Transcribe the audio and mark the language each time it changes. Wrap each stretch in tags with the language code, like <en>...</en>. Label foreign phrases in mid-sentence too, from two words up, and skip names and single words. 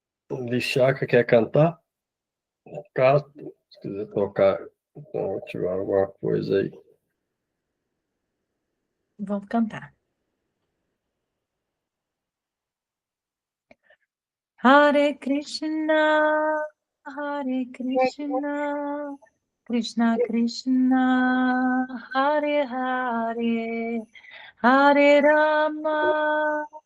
<pt>Vishaka quer cantar? Caso, se quiser tocar, então, ativar alguma coisa aí. Vamos cantar.</pt> <sa>Hare Krishna, Krishna Krishna, Hare Hare, Hare Rama,</sa>